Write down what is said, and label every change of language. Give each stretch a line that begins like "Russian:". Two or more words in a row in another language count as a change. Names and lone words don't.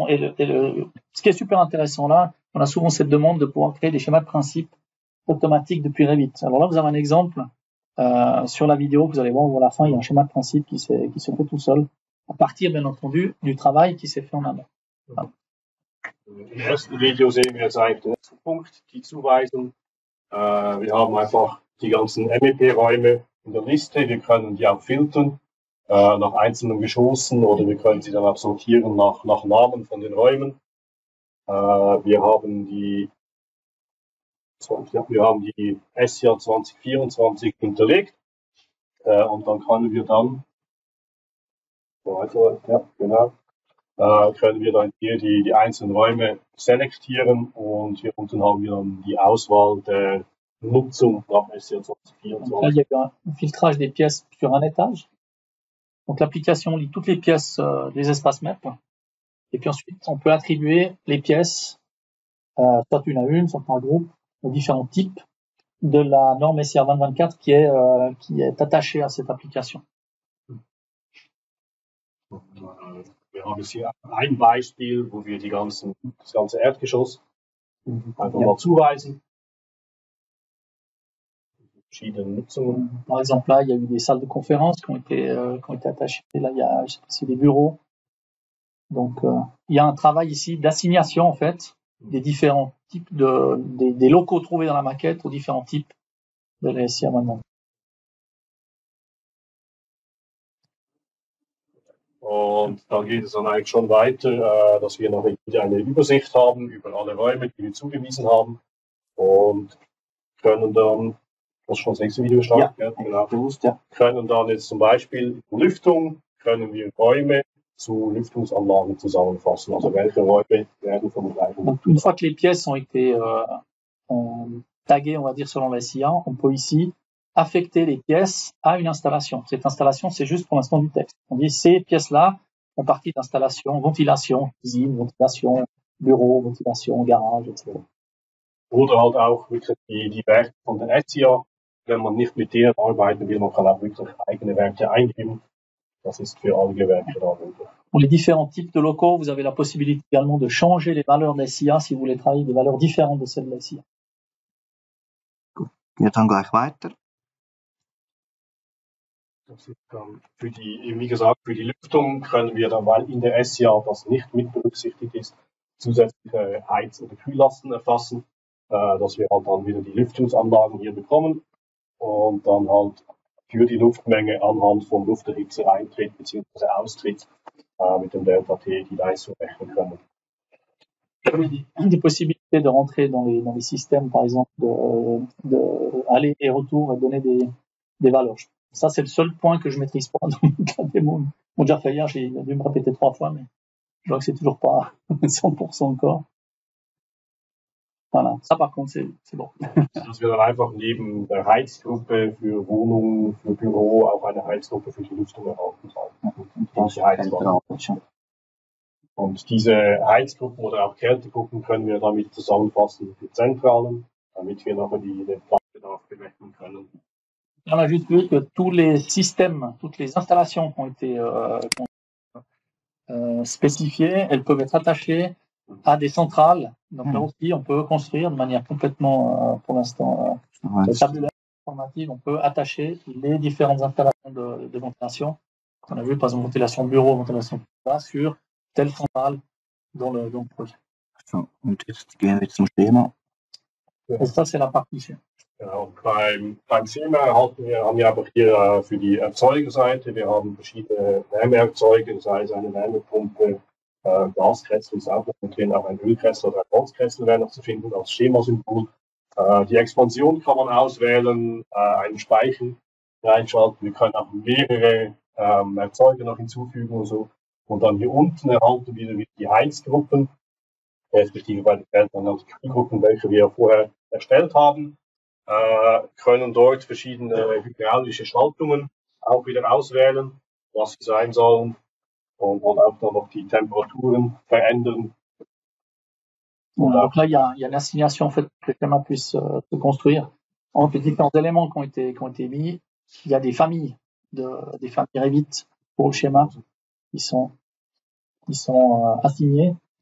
French: Ce qui est super intéressant là, on a souvent cette demande de pouvoir créer des schémas de principe automatique depuis Revit. Alors là, vous avez un exemple sur la vidéo, vous allez voir où à la fin, il y a un schéma de principe qui se fait tout seul, à partir, bien entendu, du travail qui s'est fait en amont. Voilà.
German: Im ersten Video sehen wir jetzt eigentlich den ersten Punkt, die Zuweisung. Wir haben einfach die ganzen MEP-Räume in der Liste. Wir können die auch filtern nach einzelnen Geschossen oder wir können sie dann auch sortieren nach Namen von den Räumen. Wir haben die SCA 2024 hinterlegt und dann können wir dann können wir dann hier die einzelnen Räume selektieren und hier unten haben wir dann die Auswahl der Nutzung nach SCA 2024.
French: Donc là, il y a eu un filtrage des pièces sur un étage. Donc l'application lit toutes les pièces des espaces MEP. Et puis ensuite, on peut attribuer les pièces, soit une à une, soit par groupe, aux différents types de la norme SCA 2024 qui est attachée à cette application.
German: Wir haben jetzt hier ein Beispiel, wo wir das ganze Erdgeschoss einfach mal zuweisen. Verschiedene Nutzungen.
French: Par exemple, là, il y a eu des salles de conférence qui ont été attachées. Là, il y a, je sais pas si des bureaux. Donc, il y a un travail ici d'assignation, en fait, des différents types des locaux trouvés dans la maquette aux différents types de la SCA maintenant.
German: Und dann geht es dann eigentlich schon weiter, dass wir noch wieder eine Übersicht haben über alle Räume, die wir zugewiesen haben und können dann, das ist schon das nächste Video starten, ja, genau, bewusst, ja. können dann jetzt zum Beispiel Lüftung, können wir Räume zu Lüftungsanlagen zusammenfassen, also welche Räume werden von gleichen.
French: Donc, une fois que les pièces ont été taguées, on va dire, selon la SIA, on peut ici affecter les pièces à une installation. Cette installation, c'est juste pour l'instant du texte. On dit ces pièces-là font partie d'installation, ventilation, cuisine, ventilation, bureau, ventilation, garage, etc.
German: Oder halt auch wirklich die Werte von der SIA, wenn man nicht mit denen arbeiten will, man kann auch wirklich eigene Werte eingeben. Das ist für alle Gewerke da möglich.
French: Pour les différents types de locaux, vous avez la possibilité également de changer les valeurs de SIA si vous voulez travailler des valeurs différentes de celles de SIA.
German: Geht dann gleich weiter. Das ist dann wie gesagt, für die Lüftung können wir dann, weil in der SCA das nicht mit berücksichtigt ist, zusätzliche Heiz- oder Kühllasten erfassen, dass wir halt dann wieder die Lüftungsanlagen hier bekommen und dann halt für die Luftmenge anhand vom Lufterhitzer Eintritt bzw. Austritt mit dem Delta-T die Leistung rechnen können.
French: Des possibilités de rentrer dans les systèmes, par exemple, de aller et retour et donner des valeurs. Ça, c'est le seul point que je maîtrise pas dans la démo. Bon, déjà fait hier, j'ai dû me répéter 3 fois, mais je vois que c'est toujours pas 100% encore. Voilà. Ça, par contre, c'est bon.
German: Dass wir dann einfach neben der Heizgruppe für Wohnungen, für Büro auch eine Heizgruppe für die Lüftung erhalten haben. Und diese Heizgruppen oder auch Kältegruppen können wir damit zusammenfassen für Zentralen, damit wir nachher den Platzbedarf berechnen können.
French: On a juste vu que tous les systèmes, toutes les installations qui ont été spécifiées, elles peuvent être attachées à des centrales. Donc là aussi, on peut construire de manière complètement, pour l'instant, tabulaire, informative. On peut attacher les différentes installations de ventilation. On a vu, par exemple, ventilation bureau, ventilation sur telle centrale dans le projet.
German: So, und jetzt gehen wir zum Schema.
French: Et ça, c'est la partie ici.
German: Genau, beim Schema haben wir aber hier für die Erzeugerseite, wir haben verschiedene Wärmeerzeuger, sei es eine Wärmepumpe, Gaskessel ist auch noch drin, auch ein Ölkessel oder ein Holzkessel wäre noch zu finden als Schemasymbol. Die Expansion kann man auswählen, einen Speicher reinschalten, wir können auch mehrere Erzeuger noch hinzufügen und so. Und dann hier unten erhalten wir wieder die Heizgruppen, respektive bei den Feldern dann die Kühlgruppen, welche wir vorher erstellt haben. Können dort verschiedene hydraulische Schaltungen auch wieder auswählen, was sie sein sollen und auch dann noch die Temperaturen verändern.
French: Donc là, il y a une assignation en fait pour que le schéma puisse se construire entre les différents éléments qui ont été mis. Il y a des familles Revit pour le schéma qui sont assignés.